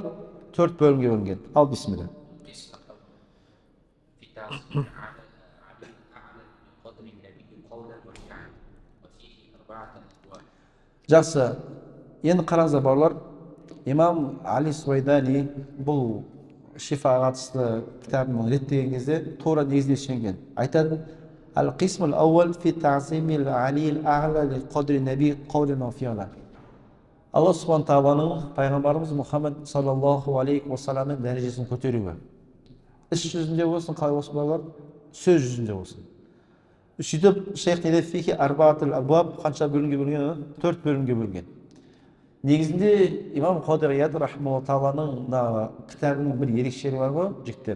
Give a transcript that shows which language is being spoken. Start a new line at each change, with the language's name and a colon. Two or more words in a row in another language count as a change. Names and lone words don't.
Kazakh: 4 бөлімге бөлінген. Ал бисмилля. Жақсы. Енді қараңыздар бауырлар, имам Али Суайдани бұл шифаға қатысты кітабын реттеген кезде тура негізіне сүйенген. Айтады:
Arabic: القسم الأول في تعظيم العلي الأعلى لقدر النبي قولا وفعلا.
Kazakh: Алла Субхану тағаланың пайғамбарымыз Мұхаммед
Arabic: صلى الله عليه وسلم
Kazakh: дәрежесін көтеруі. Іс жүзінде болсын, қалай болсын балалар, сөз жүзінде болсын. Сөйтіп шейх не дейді?
Arabic: فيه أربعة الأبواب,
Kazakh: қанша бөлімге бөлінген? 4 бөлімге бөлінген. Негізінде имам Қодағият
Arabic: رحمه الله تعالى
Kazakh: кітабының бір ерекшелігі бар ғой, жігіттер.